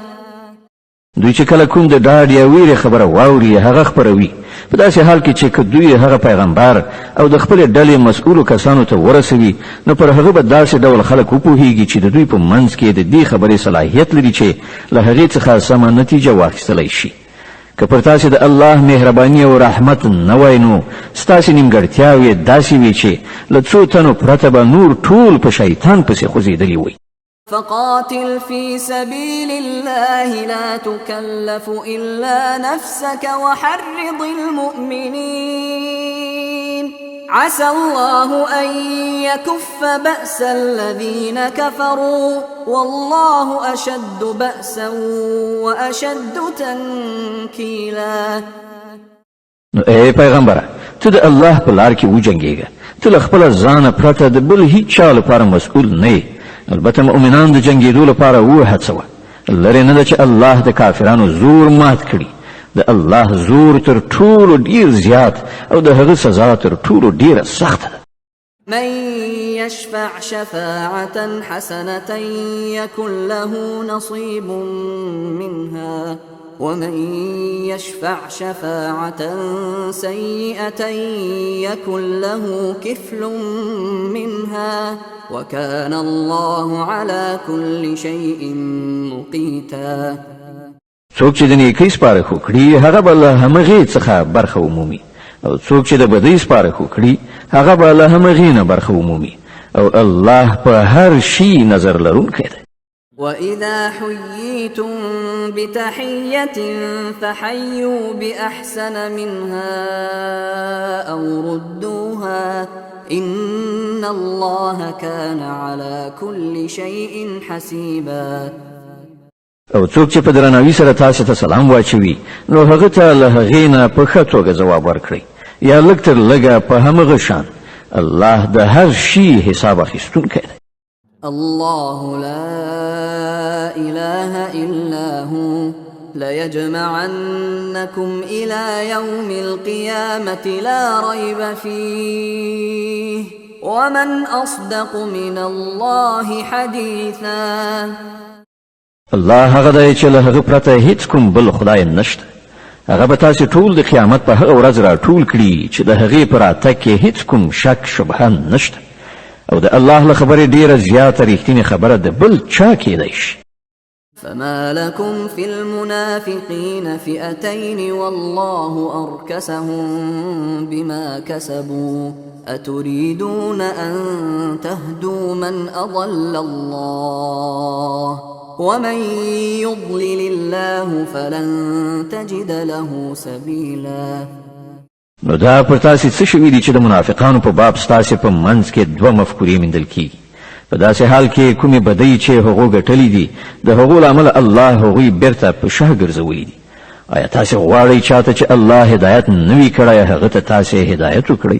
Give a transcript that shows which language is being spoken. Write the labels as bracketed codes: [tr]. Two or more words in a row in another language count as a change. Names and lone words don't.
[ps] دوی چې کله کوم د ډاډ یا ویرې خبره واوري هغه خپروي په داسې حال کې چې که دوی هغه پیغمبر او د خپلې ډلې مسؤلو کسانو ته ورسوي نو پر هغه به داسې ډول خلک وپوهیږي چې د دوی په منځ کې د دې خبرې صلاحیت لري چې له هغې څخه سمه نتیجه واخیستلی شي. که پر تاسې د الله مهرباني او رحمت نه وای نو ستاسې نیمګړتیاوې داسې وي چې له څو تنو پرته به نور ټول په شیطان پسې خوځېدلي وي. [ar] فقاتل في سبيل الله لا تكلف إلا نفسك وحرض المؤمنين عسى الله أن يكف بأس الذين كفروا والله أشد بأسا وأشد تنكيلا. [ps] اے پیغمبره ته د الله په لار کې وجنګېږه ته له خپله ځانه پرته د بل هیڅ چا لپاره مسؤول نه یې. البته مؤمنان د جنګېدو لپاره وهڅوه لرې نه ده چې الله د کافرانو زور مات کړي. د الله زور تر ټولو ډیر زیات او د هغه سزا تر ټولو ډیره سخته ده. [ar] من يشفع شفاعة حسنة يكن له نصيب منها ومن يشفع شفاعة سيئة يكن له كفل منها وكان الله على كل شيء مقيتا. [ps] څوک چې د نیکۍ سپارښت وکړي هغه به له همغې څخه برخه ومومي او څوک چې د بدۍ سپارښت وکړي هغه به له همغې نه برخه ومومي او الله په هر شي نظر لرونکی دی. [ar] وإذا حييتم بتحية فحيوا بأحسن منها أو ردوها إن الله كان على كل شيء حسيبا. [ps] او څوک چې په درناوي سره تاسو ته سلام واچوي نو هغه ته له هغې نه په ښه توګه ځواب ورکړئ یا لږ تر لږه په همغه شان الله د هر شي حساب اخیستونکی دی. [ar] الله لا إله إلا هو ليجمعنكم إلى يوم القيامة لا ريب فيه ومن أصدق من الله حديثا. [ps] الله هغه دی چې له هغه پرته هیڅ کوم بل خدای نشته. هغه به تاسې ټول د قیامت په هغه ورځ راټول کړي چې د هغې په راتګ کې هیڅ کوم شک شبهه نشته او د الله له خبرې ډېره زیاته رښتینې خبره د بل چا کیدی شي. [ar] فما لكم في المنافقين فئتين والله أركسهم بما كسبوا أتريدون أن تهدوا من أضل الله ومن يضلل الله فلن تجد له سبيلا. [ps] نو دا پر تاسې څه شوي دي چې د منافقانو په باب ستاسې په منځ کې دوه مفکورې موندل کیږي. په داسې حال کې کومې بدۍ چې هغو ګټلې دي د هغو له امله الله هغوی بیرته په شا ګرځولي دي. آیا تاسې غواړئ چاته چې الله هدایت نه وي کړی هغه ته تاسې هدایت وکړئ؟